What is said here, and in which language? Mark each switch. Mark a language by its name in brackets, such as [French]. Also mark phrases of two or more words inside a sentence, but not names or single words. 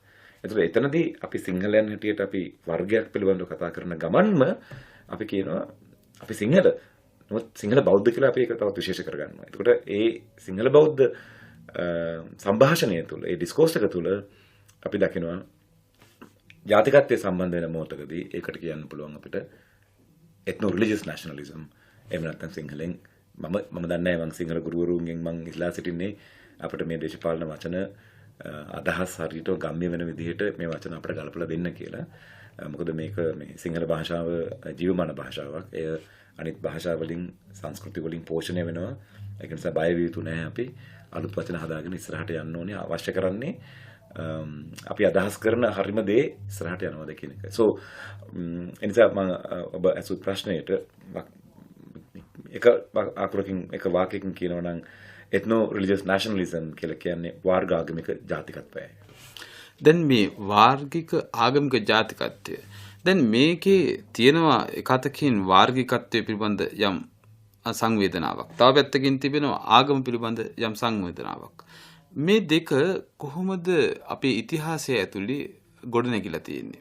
[Sinhala] ඒතර එතනදී අපි සිංහලයන් හැටියට අපි වර්ගයක් පිළිබඳව කතා කරන ගමන්ම අපි කියනවා අපි සිංහල නමුත් සිංහල බෞද්ධ කියලා අපි ඒක තවත් විශේෂ කරගන්නවා. එතකොට ඒ සිංහල බෞද්ධ සංഭാෂණය තුළ ඒ ඩිස්කෝස් එක තුළ අපි දකිනවා ජාතිකත්වයේ සම්බන්ධ වෙන මොහොතකදී ඒකට කියන්න පුළුවන් අපිට [English] ethno religious nationalism. [Sinhala] එහෙම නැත්නම් සිංහලෙන් මම දන්නේ නැහැ මම සිංහල ගුරුවරුන්ගෙන් මම ඉස්ලා සිටින්නේ අපිට මේ දේශපාලන වචන අදහස් හරියට ගම්ම්‍ය වෙන විදිහට මේ වචන අපිට ගලපලා දෙන්න කියලා. මොකද මේක මේ සිංහල භාෂාව ජීවමාන භාෂාවක්. එය අනිත් භාෂා වලින් සංස්කෘති වලින් පෝෂණය වෙනවා. ඒක නිසා බය විය යුතු නැහැ අපි. අලුත් වචන හදාගෙන ඉස්සරහට යන්න ඕනේ. අවශ්‍ය කරන්නේ අපි අදහස් කරන හරිම දේ ඉස්සරහට යනවාද කියන එක. So එනිසා මම ඔබ අසු ප්‍රශ්නයට එක අකුරකින් එක වාක්‍යකින් කියනවා නම් [English] ethno religious nationalism [Sinhala] කියලා කියන්නේ වාර්ගාගමික ජාතිකත්වයයි. දැන් මේ වාර්ගික ආගමික ජාතිකත්වය දැන් මේකේ තියෙනවා එකතකින් වාර්ගිකත්වයේ පිළිබඳ යම් සංවේදනාවක්. තව පැත්තකින් තිබෙනවා ආගම පිළිබඳ යම් සංවේදනාවක්. මේ දෙක කොහොමද අපේ ඉතිහාසය ඇතුලේ ගොඩනැගිලා තියෙන්නේ?